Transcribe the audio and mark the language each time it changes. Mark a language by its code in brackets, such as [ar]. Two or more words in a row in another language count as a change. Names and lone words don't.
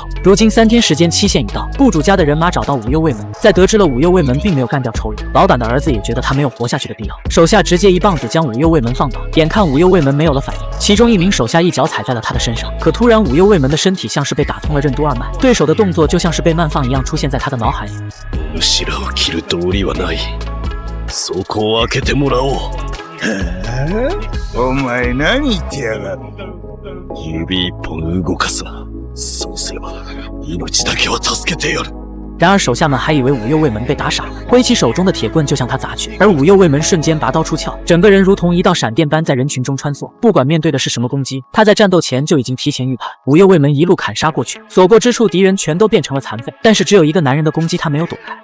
[zh] 如今3天时间期限已到，雇主家的人马找到五右卫门，在得知了五右卫门并没有干掉仇人，老板的儿子也觉得他没有活下去的必要，手下直接一棒子将五右卫门放倒。眼看五右卫门没有了反应，其中一名手下一脚踩在了他的身上，可突然五右卫门的身体像是被打通了任督二脉，对手的动作就像是被慢放一样出现在他的脑海里。 [ja] 後ろを切る道理はない。そこを開けてもらおう。お前何言ってやがる。指一本動かすな。そうすれば命だけは助けてやる。 [zh] 然而手下们还以为五右卫门被打傻了，挥起手中的铁棍就向他砸去，而五右卫门瞬间拔刀出鞘，整个人如同一道闪电般在人群中穿梭。不管面对的是什么攻击，他在战斗前就已经提前预判。五右卫门一路砍杀过去，所过之处敌人全都变成了残废，但是只有一个男人的攻击他没有躲开。